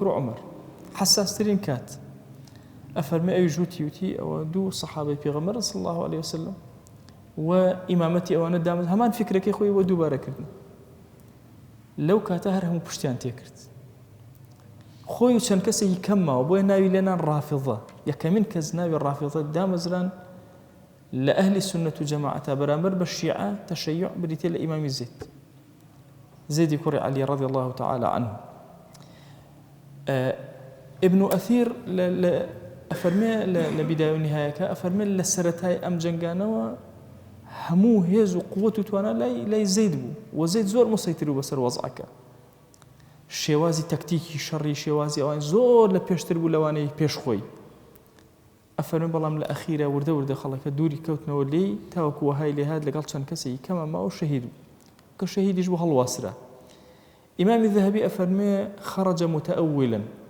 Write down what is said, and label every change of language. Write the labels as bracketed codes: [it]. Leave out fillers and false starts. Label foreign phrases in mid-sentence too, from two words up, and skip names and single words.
[ckb] و عومەر حساسترین کات ئەفەرمێ ئەویش وتی ئەوە دوو سەحابەی پێغەمبەر [ar] صلی الله عليه وسلم [ckb] و ئیمامەتی ئەوانە دامت هەمان فکرەکەی خۆی بۆ دووبارە کردن لەو کاتە هەر هەموو پشتیان تێکرد خۆی و چەند کەسێکی کەم ماوە بۆیە ناوی لێنان ڕافیضە یەکەمین کەس ناوی ڕافیضە دامەزران لە ئەهلی سنەت و جەماعەتە بەرامبەر بە شیعە تەشەیوع بریتێ لە ئیمامی زەیدی کوڕی عەلی [ar] رضی الله تعالى عنه [ckb] ابن ئەثیر ئەفەرمێ لە بیدایە و نیهایەکە ئەفەرمێ لە سەرەتای ئەم جەنگانەوە هەموو هێز و قووەت و توانە لای زەید بوو و زەید زۆر مسەیتر بوو بەسەر وەزعەکە شێوازی تەکتیکی شەڕی شێوازی ئەوان زۆر لە پێشتر بوو لەوانەی پێشخۆی ئەفەرمێ بەڵام لە ئەخیرە وردە وردە خەڵەکە دووری کەوتنەوە لێی تاوەکو وەهای لێهات لەگەڵ چەند کەسێکی کەمە ماوە شەهید بوو کە شەهیدیش بوو هەڵواسرا ئیمامی ذەهەبی ئەفەرمێ [ar] خەرەجە متەئەویلا